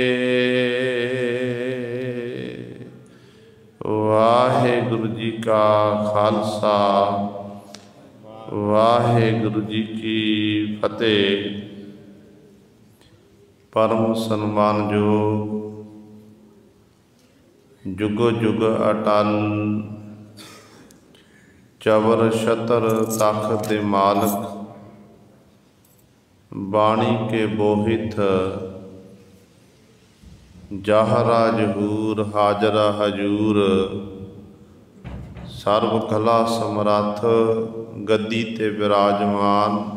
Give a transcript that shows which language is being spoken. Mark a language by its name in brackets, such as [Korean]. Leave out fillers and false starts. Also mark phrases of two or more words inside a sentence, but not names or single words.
[Punjabi] ਵਾਹਿਗੁਰੂ ਜੀ ਕਾ ਖ਼ਾਲਸਾ, ਵਾਹਿਗੁਰੂ ਜੀ ਕੀ ਫ਼ਤਿਹ। ਪਰਮ ਸਨਮਾਨਯੋਗ ਜੁਗ ਜੁਗ ਅਟੱਲ ਚਵਰ ਛਤਰ ਤਖ਼ ਦੇ ਮਾਲਕ, ਬਾਣੀ ਕੇ ਬੋਹਿਥ ਜ਼ਾਹਰਾ ਜ਼ਹੂਰ ਹਾਜ਼ਰਾ ਹਜ਼ੂਰ, ਸਰਬ ਕਲਾ ਸਮਰੱਥ ਗੱਦੀ ਤੇ ਵਿਰਾਜਮਾਨ।